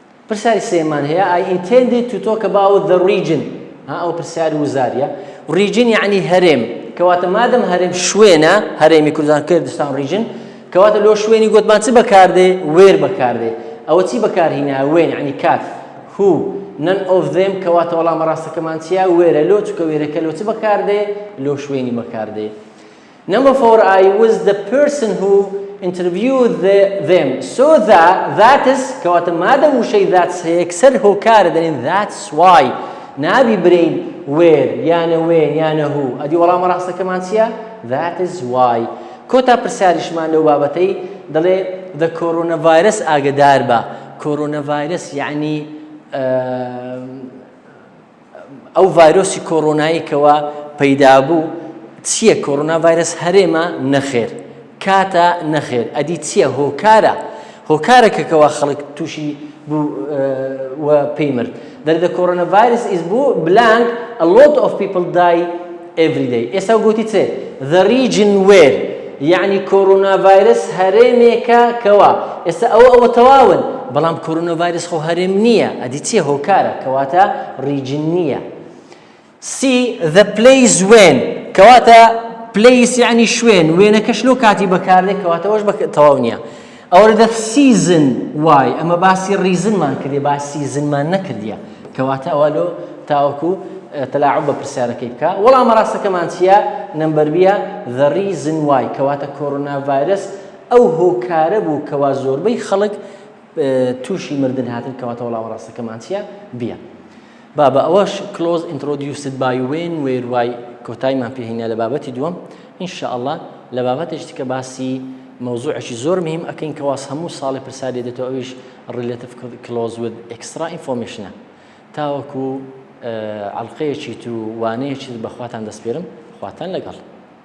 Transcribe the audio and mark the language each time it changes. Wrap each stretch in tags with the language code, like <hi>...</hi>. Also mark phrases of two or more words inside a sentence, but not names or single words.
<ckb>پرسیاری سێمان هەیە</ckb> <en>I intended to talk about the region</en> <ckb>ئەو پرسیاری وزاریە region یعنی هەرێم کەواتە مادەم هەرێم شوێنە هەرێمی کوردستان کردستان region کەواتە لۆ شوێنی گوتمان چ بەکاردێ وێر بەکاردێ ئەوە چی بەکارهێنا وێن یعنی کات</ckb> <en>who none of them</en> <ckb>کەواتە وەڵامە ڕاستەکەمان چیە وێرە لۆ چکە وێرەکە لۆ چ بەکاردێ لۆ شوێنی بەکاردێ</ckb> <en>Number 4 I was the person who interviewed them so that is</en> <ckb>کەواتە مادەم وشەی that's یەکسەر هۆکارە دەنێن</ckb> <en>that's why</en> <ckb>نابی برین where یانە وێن یانە who ئەدی وەڵامە ڕاستەکەمان چیە</ckb> <en>that is why</en> <ckb>کۆتا پرسیاریشمان لەو بابەتەی دەڵێ</ckb> <en>the coronavirus</en> <ckb>ئاگدار بە coronavirus یعنی ئەو ڤایرۆسی کۆڕۆنایی کەوا پەیدا بوو چییە کۆڕۆناڤایرەس هەرێمە نەخێر کاتە نەخێر ئەدی چییە هۆکارێکە کەوا خەڵک تووشی بوو وە پێی مرد</ckb> <en>the coronavirus is blank a lot of people die every day</en> <ckb>ئێستا گوتی چێ</ckb> <en>the region where</en> <ckb>یعنی کۆڕۆناڤایرەس هەرێمێکە کەوا ئێستا ئەوە تەواون بەڵام کۆڕۆناڤایرەس خۆ هەرێم نییە ئەدی چییە هۆکارە کەواتە ریجن نییە</ckb> <en>C the place when</en> <ckb>کەواتە place یعنی شوێن وێنەکەش لۆ کاتی بەکاردێت کەواتە ئەوەش تەواو نییە ئەوە</ckb> <en>the season why</en> <ckb>ئەمە باسی ریزنمان کردێ باسی سیزنمان نەکردیە کەواتە ئەوە لۆ تاوەکو تەلاعوب بە پرسیارەکەی بکە وەڵامە ڕاستەکەمان چییە</ckb> <en>number B the reason why</en> <ckb>کەواتە کۆڕۆناڤایرەس ئەو هۆکارە بوو کەوا زۆربەی خەڵک تووشی مردن هاتن کەواتە وەڵامە ڕاستەکەمان چییە بیە بابە ئەوەش</ckb> <en>close introduced by when where why</en> <ckb>کۆتاییمان پێهێنا لە بابەتی دووەم ئینشاءالله لە بابەتێکی کە باسی مەوزوعێکی زۆر مهم ئەکەین کەواس هەموو ساڵی پرسیاری دێتەوە ئەویش</ckb> <en>relative close with extra information</en> <ckb>تاوەکو عەڵقەیەکی تو وانەیەکی بەخواتان دەسپێرم خواتان لەگەڵ</ckb>